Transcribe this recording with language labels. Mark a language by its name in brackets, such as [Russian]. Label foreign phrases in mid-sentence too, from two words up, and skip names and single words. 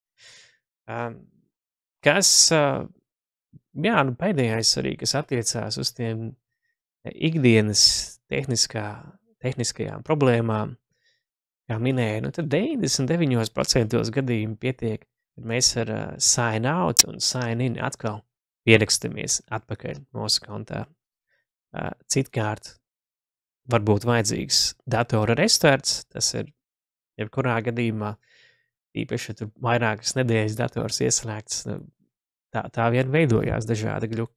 [Latvian] Kas, pēdējais arī, kas attiecās uz tiem ikdienas tehniskajām problēmām, kā minēju, tad 99% gadījumu pietiek, kad mēs ar [English] sign out [Latvian] un [English] sign in [Latvian] atkal pierakstamies atpakaļ mūsu kontā. Citkārt varbūt vajadzīgs datora restarts, tas ir jebkurā gadījumā, īpaši tur vairākas nedēļas dators ieslēgts, tā vien veidojās dažādi gļuki.